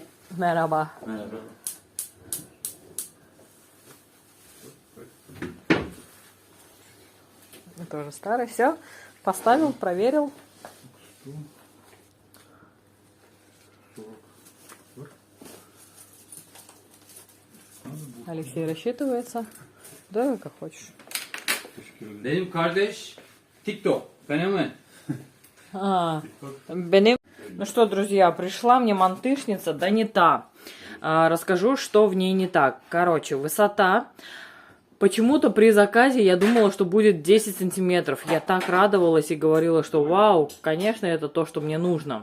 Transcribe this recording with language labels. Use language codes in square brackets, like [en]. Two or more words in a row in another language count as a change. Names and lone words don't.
[ru] Мераба. Тоже старый. Все. Поставил, проверил. Алексей рассчитывается. Да, как хочешь. [tr] Benim kardeş TikTok fenomen. [ru] Ну что, друзья, пришла мне мантышница, да не та. Расскажу, что в ней не так. Короче, высота. Почему-то при заказе я думала, что будет 10 сантиметров. Я так радовалась и говорила, что вау, конечно, это то, что мне нужно.